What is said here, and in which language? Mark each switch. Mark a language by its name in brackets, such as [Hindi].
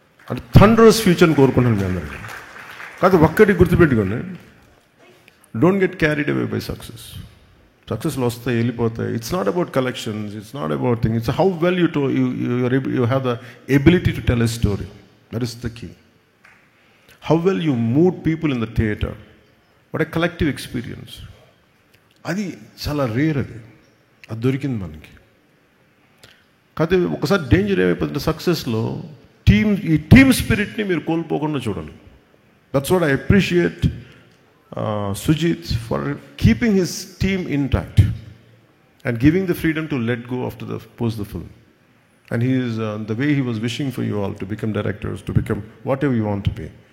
[Telugu] అంటే థండరస్ ఫ్యూచర్ని కోరుకుంటున్నాను మీ అందరికీ. కాదు ఒక్కటి గుర్తుపెట్టుకోండి, [English] Don't get carried away by success. [Telugu] సక్సెస్లు వస్తాయి, వెళ్ళిపోతాయి. [English] It's not about collections, it's not about thing, it's how well you have the ability to tell a story. That is the key. How well you mood people in the theatre. What a collective experience. [Telugu] అది చాలా rare, అది దొరికింది మనకి. కాకపోతే ఒకసారి danger ఏమైపోతుంది సక్సెస్లో, ఈ team స్పిరిట్ని మీరు కోల్పోకుండా చూడాలి. [English] That's what I appreciate Sujeeth for keeping his team intact and giving the freedom to let go after the post the film. And he is the way he was wishing for you all to become directors, to become whatever you want to be.